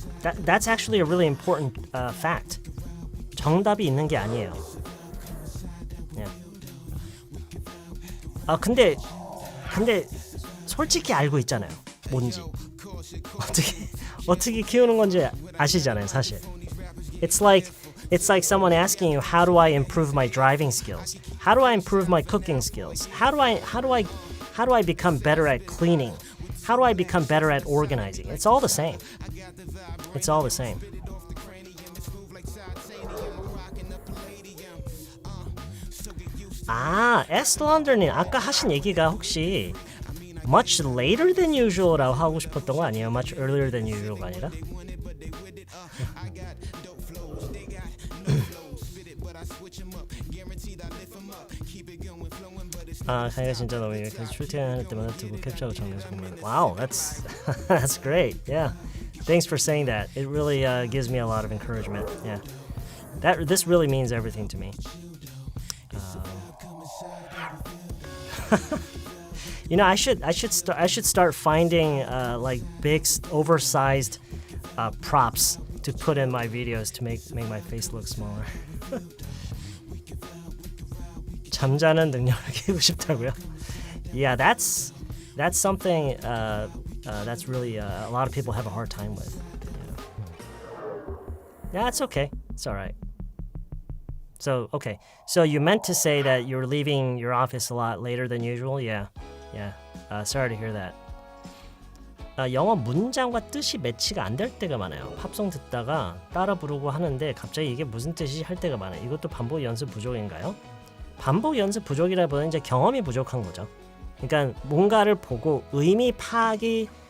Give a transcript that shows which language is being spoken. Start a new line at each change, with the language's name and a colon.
English: That's actually a really important fact.
Korean: 정답이 있는 게 아니에요.
English: Yeah.
Korean: 근데 솔직히 알고 있잖아요. 뭔지. 어떻게 키우는 건지 아시잖아요, 사실.
English: It's like someone asking you, how do I improve my driving skills? How do I improve my cooking skills? How do I become better at cleaning? How do I become better at organizing? It's all the same. It's all the same.
Korean: 에스터런더님 아까 하신 얘기가 혹시
English: much later than usual
Korean: 라고 하고 싶었던 거 아니에요?
English: Much earlier than usual
Korean: 가 아니라? 강의가 진짜 너무 유익해서 출퇴근할 때마다 듣고 캡처하고 정리해서 공부해요.
English: Wow, that's great. Yeah, thanks for saying that. It really gives me a lot of encouragement. Yeah, this really means everything to me. You know, I should start finding like big, oversized props to put in my videos to make my face look smaller.
Korean: 잠자는 능력을 키우고 싶다고요?
English: Yeah, that's something that's really a lot of people have a hard time with. Yeah, it's okay. It's all right. So, okay. So you meant to say that you're leaving your office a lot later than usual? Yeah. Sorry to hear that.
Korean: 영어 문장과 뜻이 매치가 안 될 때가 많아요. 팝송 듣다가 따라 부르고 하는데 갑자기 이게 무슨 뜻이지 할 때가 많아요. 이것도 반복 연습 부족인가요? 반복 연습 부족이라보다는 이제 경험이 부족한 거죠. 그러니까 뭔가를 보고 의미 파악이